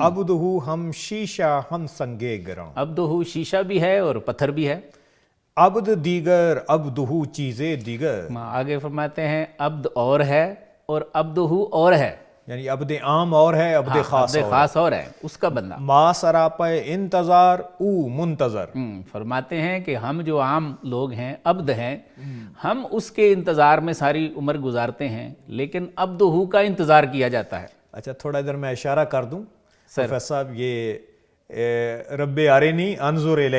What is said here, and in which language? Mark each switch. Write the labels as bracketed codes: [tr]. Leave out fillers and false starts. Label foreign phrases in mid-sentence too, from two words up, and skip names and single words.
[fa] عبدہ ہم شیشہ ہم سنگے گراں. [ur] عبدہ شیشہ بھی ہے اور پتھر بھی ہے. [fa] عبد دیگر عبدہ چیزیں دیگر. [ur] آگے فرماتے ہیں عبد اور ہے اور عبدہ اور ہے، یعنی عبد عام اور ہے، عبد خاص اور ہے، اس کا بندہ. [fa] ما سراپا انتظار او منتظر. [ur] فرماتے ہیں کہ ہم جو عام لوگ ہیں، عبد ہیں، ہم اس کے انتظار میں ساری عمر گزارتے ہیں، لیکن عبدہ کا انتظار کیا جاتا ہے. اچھا تھوڑا ادھر میں اشارہ کر دوں پروفیسر صاحب، یہ [ar] رب ارنی انظر الیک.